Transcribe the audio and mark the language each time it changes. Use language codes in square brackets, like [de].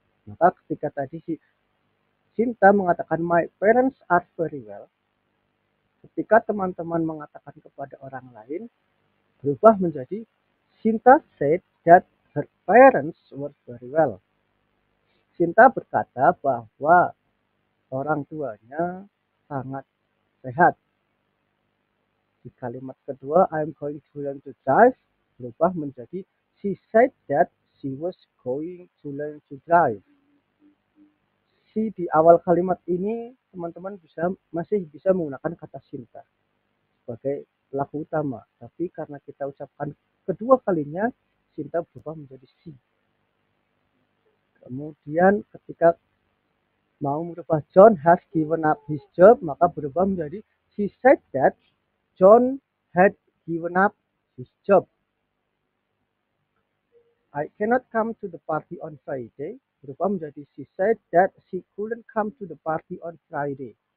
[id] Maka ketika tadi si Sinta mengatakan [en] my parents are very well, [id] ketika teman-teman mengatakan kepada orang lain, berubah menjadi [en] Sinta said that her parents were very well. [id] Sinta berkata bahwa orang tuanya sangat sehat. Di kalimat kedua, [en] I'm going to learn to drive, [id] berubah menjadi [en] she said that she was going to learn to drive. [id] Masih di awal kalimat ini teman-teman masih bisa menggunakan kata Sinta sebagai pelaku utama, tapi karena kita ucapkan kedua kalinya, Sinta berubah menjadi si. Kemudian ketika mau merubah [en] John has given up his job, [id] maka berubah menjadi [en] she said that John had given up his job. I cannot come to the party on Friday, [id] berubah menjadi [en] she said that she couldn't come to the party on Friday.